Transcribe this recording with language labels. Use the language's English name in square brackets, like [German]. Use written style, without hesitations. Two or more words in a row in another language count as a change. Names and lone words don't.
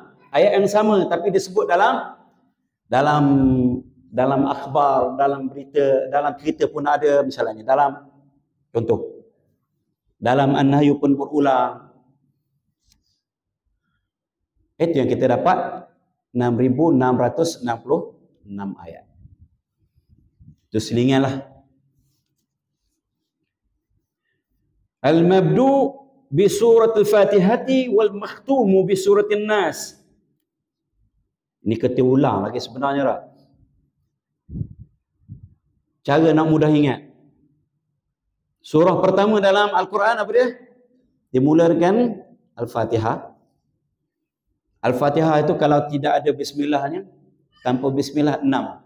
[Malay] Ayat yang sama tapi disebut dalam akhbar, dalam berita, dalam cerita pun ada, misalnya dalam contoh dalam An-Nahyu pun berulang. Itu yang kita dapat 6.666 ayat. Itu selinganlah. [Arabic] المبدوء بسورة الفاتحة والمختوم بسورة الناس. [Malay] Ini kita ulang lagi sebenarnya tak? Cara nak mudah ingat. Surah pertama dalam Al-Quran apa dia? Dimulakan Al-Fatihah. Al-Fatihah itu kalau tidak ada bismillahnya, tanpa bismillah 6.